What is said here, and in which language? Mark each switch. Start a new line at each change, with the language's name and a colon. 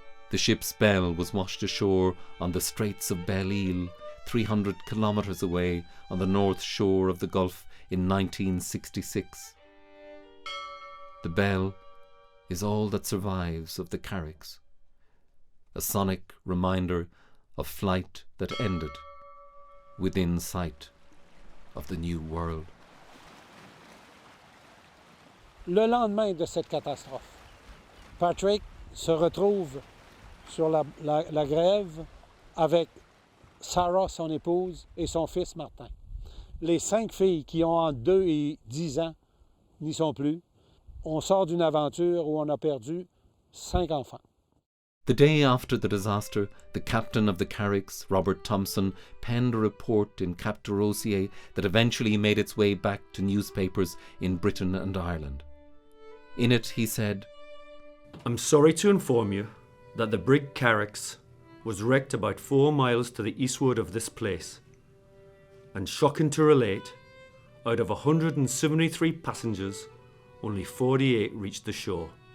English: The ship's bell was washed ashore on the Straits of Belle-Île, 300 kilometres away on the north shore of the Gulf in 1966. The bell is all that survives of the Carricks, a sonic reminder of flight that ended within sight of the new world.
French: Le lendemain de cette catastrophe, Patrick se retrouve sur la grève avec Sarah, son épouse, et son fils Martin. Les 5 filles qui ont entre 2 et 10 ans n'y sont plus. On sort d'une aventure où on a perdu 5 enfants.
English: The day after the disaster, the captain of the Carricks, Robert Thompson, penned a report in Cap de Rosier that eventually made its way back to newspapers in Britain and Ireland. In it, he said, "I'm sorry to inform you that the brig Carricks was wrecked about 4 miles to the eastward of this place, and shocking to relate, out of 173 passengers, only 48 reached the shore.